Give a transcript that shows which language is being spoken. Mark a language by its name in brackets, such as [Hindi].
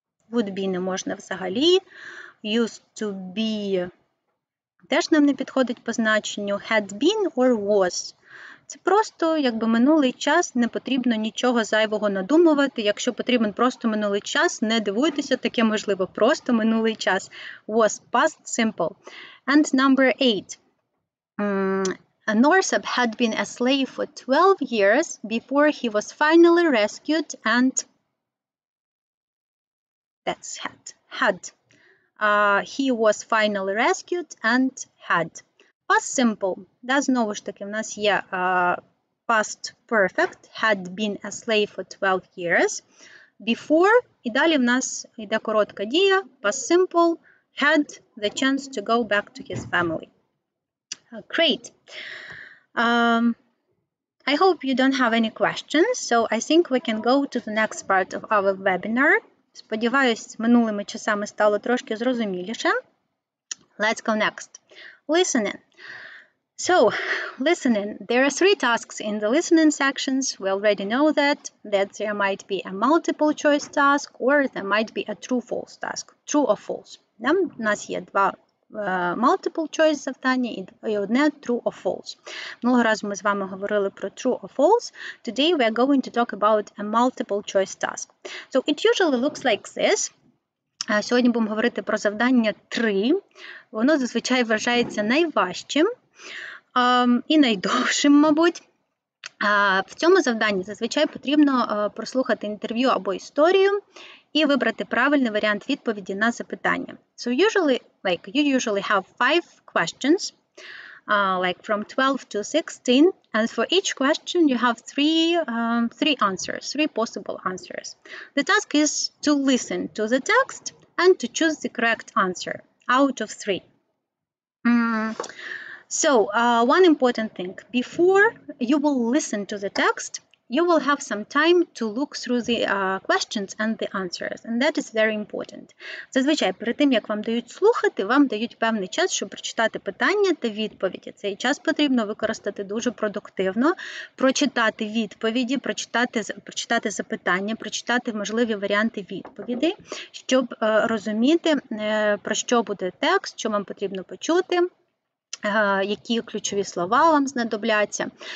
[English] Would be [Ukrainian] не можна взагалі. [English] Used to be [Ukrainian] теж нам не підходить по значенню. [English] Had been or was. [Ukrainian] Це просто, якби минулий час, не потрібно нічого зайвого надумувати. Якщо потрібен просто минулий час, не дивуйтеся, таке можливо. Просто минулий час. [English] Was past simple. And number 8. Norsab had been a slave for 12 years before he was finally rescued and that's had. He was finally rescued and had. Past simple. [Ukrainian] Да, знову ж таки, в нас є past perfect. [English] Had been a slave for 12 years. Before. [Ukrainian] І далі в нас йде коротка дія. [English] Past simple. Had the chance to go back to his family. Great. I hope you don't have any questions, so I think we can go to the next part of our webinar. [Ukrainian] Сподіваюсь, минулими часами стало трошки зрозуміліше. [English] Let's go next. Listening. So, listening. There are 3 tasks in the listening sections. We already know that there might be a multiple choice task or there might be a true-false task. True or false. [Ukrainian] У нас є 2 multiple choice завдання і одне true or false. Минулого разу ми з вами говорили про true or false. [English] Today we are going to talk about a multiple choice task. So it usually looks like this. [Ukrainian] Сьогодні будемо говорити про завдання 3. Воно зазвичай вважається найважчим і найдовшим, мабуть. В цьому завданні зазвичай потрібно прослухати інтерв'ю або історію і вибрати правильний варіант відповіді на запитання. [English] So you usually have 5 questions, like from 12 to 16, and for each question you have 3 answers, 3 possible answers. The task is to listen to the text and to choose the correct answer out of 3. So, one important thing, before you will listen to the text, you will have some time to look through the questions and the answers, and that is very important. [Ukrainian] Зазвичай, перед тим, як вам дають слухати, вам дають певний час, щоб прочитати питання та відповіді. Цей час потрібно використати дуже продуктивно, прочитати відповіді, прочитати запитання, прочитати можливі варіанти відповідей, щоб розуміти, про що буде текст, що вам потрібно почути, які ключові слова вам знадобляться.